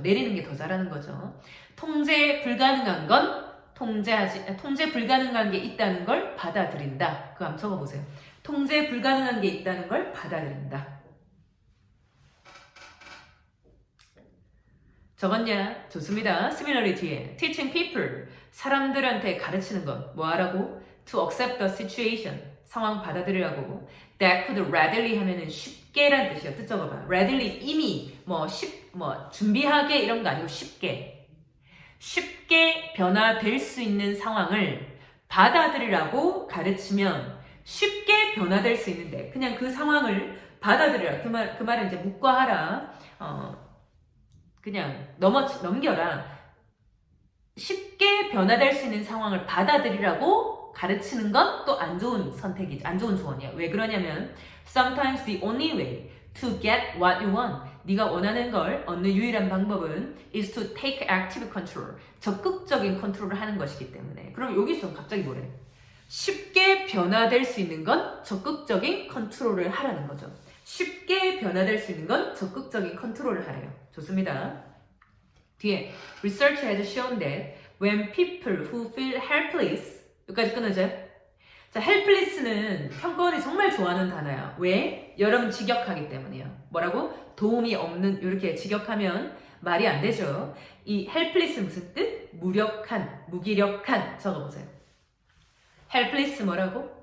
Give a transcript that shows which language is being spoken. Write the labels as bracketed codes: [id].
[ko] 내리는 게 더 잘하는 거죠. 통제 불가능한 건 통제 불가능한 게 있다는 걸 받아들인다. 그거 한번 적어보세요. 통제 불가능한 게 있다는 걸 받아들인다. 적었냐? 좋습니다. [en] similarly [ko] 뒤에 [en] teaching people [ko] 사람들한테 가르치는 것 뭐 하라고? [en] to accept the situation [ko] 상황 받아들이라고. [en] that could readily [ko] 하면은 쉽게란 뜻이야. 뜻 적어봐. readily 이미 준비하게 이런 거 아니고 쉽게 변화될 수 있는 상황을 받아들이라고 가르치면 쉽게 변화될 수 있는데 그냥 그 상황을 받아들이라. 그 말은 이제 묵과하라. 그냥 넘겨라. 쉽게 변화될 수 있는 상황을 받아들이라고 가르치는 건 또 안 좋은 선택이지. 안 좋은 조언이야. 왜 그러냐면 [en] sometimes the only way to get what you want [ko] 네가 원하는 걸 얻는 유일한 방법은 [en] is to take active control. [ko] 적극적인 컨트롤을 하는 것이기 때문에. 그럼 여기서 갑자기 뭐래? 쉽게 변화될 수 있는 건 적극적인 컨트롤을 하라는 거죠. 쉽게 변화될 수 있는 건 적극적인 컨트롤을 하래요. 좋습니다. 뒤에 [en] research has shown that when people who feel helpless [ko] 여기까지 끊어져요. 자, helpless는 평가원이 정말 좋아하는 단어야. 왜? 여러분 직역하기 때문이에요. 뭐라고? 도움이 없는 이렇게 직역하면 말이 안 되죠. 이 helpless 무슨 뜻? 무력한, 무기력한 적어보세요. helpless 뭐라고?